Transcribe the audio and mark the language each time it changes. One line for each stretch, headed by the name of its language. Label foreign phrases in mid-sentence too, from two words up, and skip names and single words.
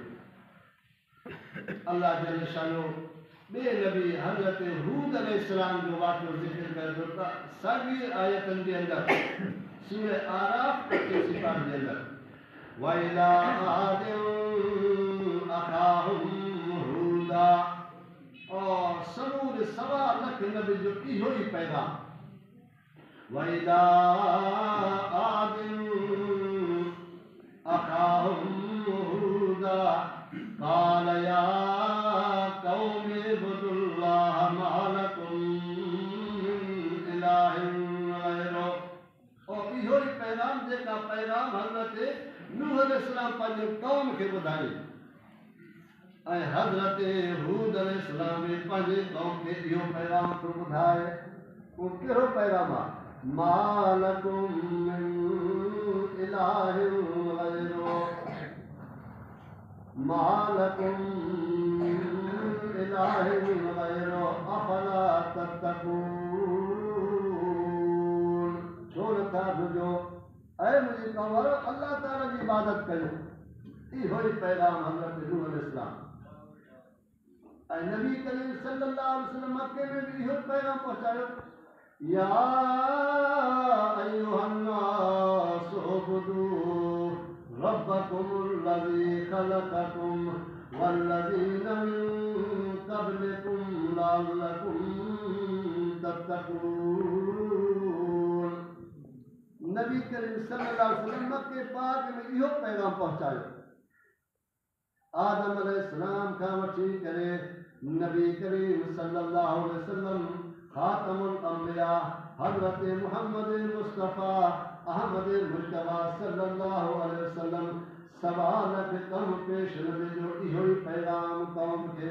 Sindhi: अल्लाह जल शानो ॿिए नबी हज़रत हूद अलैहिस्सलाम जो वाक़ियो ज़िक्र करे थो त साॻी आयतनि जे अंदरि सूरह आराफ 25 पारे जे अंदरि
Arabic: وإلى عاد أخاهم هودا,
Sindhi: और समूर 1.25 लाख नबी जो इहो ई पैगाम।
Arabic: وإلى عاد أخاهم هودا قال يا قوم اعبدوا الله ما لكم من إله غيره.
Sindhi: और इहो ई पैगाम जेका पैगाम हज़रत नूह अलैहिस्सलाम पंहिंजे क़ौम खे ॿुधाई ऐं हज़रत हूद अलैहिस्सलाम बि पंहिंजे क़ौम खे इहो पैगाम थो ॿुधाए। उहो कहिड़ो पैगाम आहे?
Arabic: ما لكم من إله غيره، ما لكم من إله غيره أفلا تتقون.
Sindhi: छो नथा बुझो ऐं मुंहिंजी क़ौम वारो अल्लाह ताला जी इबादत कयो। इहो ई पैगाम हज़रत नूह अलैहिस्सलाम ऐं नबी करीम
Arabic: صلى الله عليه وسلم
Sindhi: मक्के में भी इहो पैगाम पहुंचायो।
Arabic: يا أيها الناس اعبدوا ربكم الذي خلقكم والذين من قبلكم لعلكم تتقون.
Sindhi: नबी करीम
Arabic: صلى الله عليه وسلم
Sindhi: मक्के पाक में इहो पैगाम पहुंचायो। आदम अलैहिस्सलाम खां वठी करे नबी करीम
Arabic: صلى الله عليه وسلم خاتم الأنبياء
Sindhi: हज़रत मुहम्मद मुस्तफ़ा अहमद मुश्तबा
Arabic: صلى الله عليه وسلم
Sindhi: 1.25 लाख कम पेश नबी जो इहो ई पैगाम क़ौम खे।